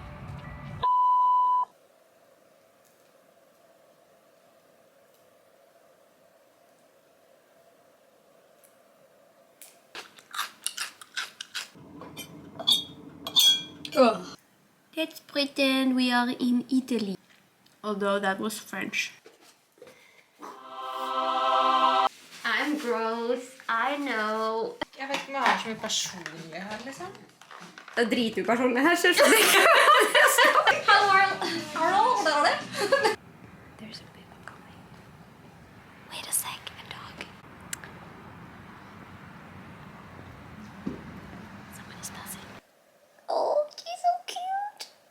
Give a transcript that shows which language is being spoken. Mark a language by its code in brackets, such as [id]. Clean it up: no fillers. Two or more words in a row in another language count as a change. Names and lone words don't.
[en] Let's pretend we are in Italy. Although that was French. I'm gross, I know. [no] Jeg vet ikke om jeg har så mye personlighet, liksom. Det er dritupersonlig her, ser du? [en] There's some people coming. Wait a sec, a dog. Someone is passing. Oh, she's so cute.